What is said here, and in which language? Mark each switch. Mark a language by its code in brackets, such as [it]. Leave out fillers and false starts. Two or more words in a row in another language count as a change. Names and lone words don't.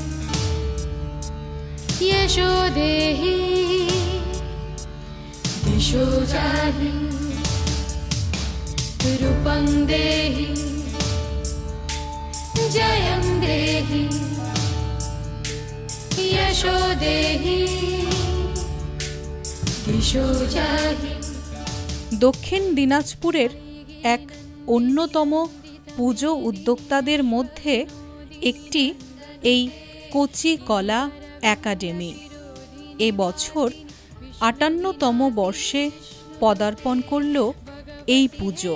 [sa] यशो देहि दिशो जाहि रूपं देहि जयं देहि यशो देहि दिशो जाहि। [bn] দক্ষিণ দিনাজপুরের এক অন্যতম পুজো উদ্যোক্তাদের মধ্যে একটি এই কচি কলা একাডেমি এবছর ৫৮তম বর্ষে পদার্পণ করল এই পুজো।